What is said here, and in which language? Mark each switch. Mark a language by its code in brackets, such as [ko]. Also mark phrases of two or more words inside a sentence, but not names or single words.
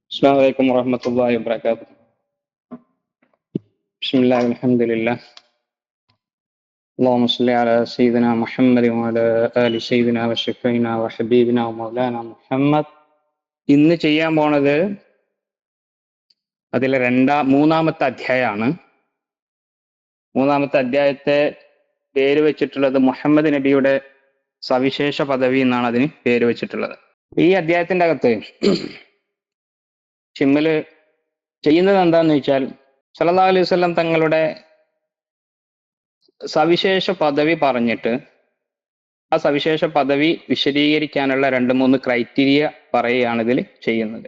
[ar] السلام عليكم ورحمة الله وبركاته. بسم الله والحمد لله. اللهم صل على سيدنا محمد وعلى آل سيدنا وشفينا وحبيبنا ومولانا മുഹമ്മദ്. [ml] ഇന്ന് ചെയ്യാൻ പോണത് അതിലെ മൂന്നാമത്തെ അധ്യായമാണ്. മൂന്നാമത്തെ അധ്യായത്തെ പേര് വെച്ചിട്ടുള്ളത് മുഹമ്മദ് നബിയുടെ സവിശേഷ പദവി എന്നാണ് അതിന് പേര് വെച്ചിട്ടുള്ളത്. ഈ അധ്യായത്തിന്റെ അകത്ത് ഷിമ്മല് ചെയ്യുന്നത് എന്താന്ന് വെച്ചാൽ [ar] صلى الله عليه وسلم [ml] തങ്ങളുടെ സവിശേഷ പദവി പറഞ്ഞിട്ട് ആ സവിശേഷ പദവി വിശദീകരിക്കാനുള്ള 2-3 ക്രൈറ്റീരിയ പറയുകയാണ് ഇതിൽ ചെയ്യുന്നത്.